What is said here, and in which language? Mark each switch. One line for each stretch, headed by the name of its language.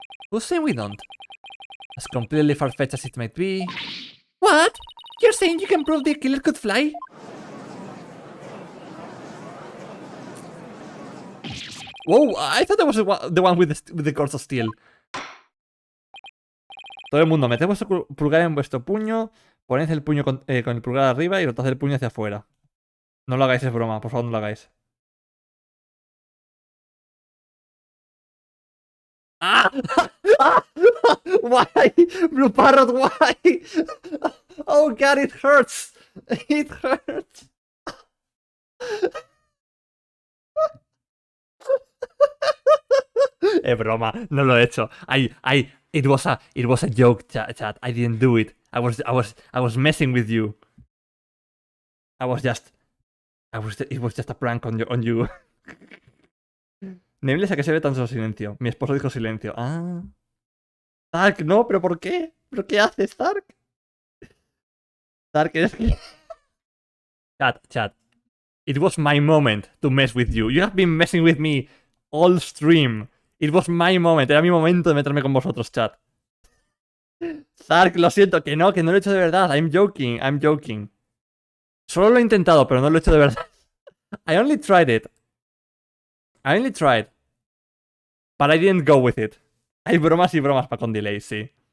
English: Who's saying we don't? As completely far-fetched as it might be... What? You're saying you can prove the killer could fly? Wow, I thought that was the one with the cords of steel.
Spanish: Todo el mundo, meted vuestro pulgar en vuestro puño, poned el puño con el pulgar arriba y rotad el puño hacia afuera. No lo hagáis, es broma, por favor no lo hagáis.
English: ¡Ah! Why? Blue Parrot, why? Oh god, it hurts. It hurts.
Spanish: Es broma, no lo he hecho.
English: It was a joke, chat. I didn't do it. I was messing with you. It was just a prank on you.
Spanish: Nameless, ¿a qué se ve tan solo silencio? Mi esposo dijo silencio. Ah. Stark, no, pero ¿por qué? ¿Pero qué hace Stark? Stark, eres que... Chat.
English: It was my moment to mess with you. You have been messing with me all stream. It was my moment.
Spanish: Era mi momento de meterme con vosotros, chat. Stark, lo siento, que no lo he hecho de verdad.
English: I'm joking.
Spanish: Solo lo he intentado, pero no lo he hecho de verdad.
English: I only tried. But I didn't go with it.
Spanish: Hay bromas y bromas para con delay, sí.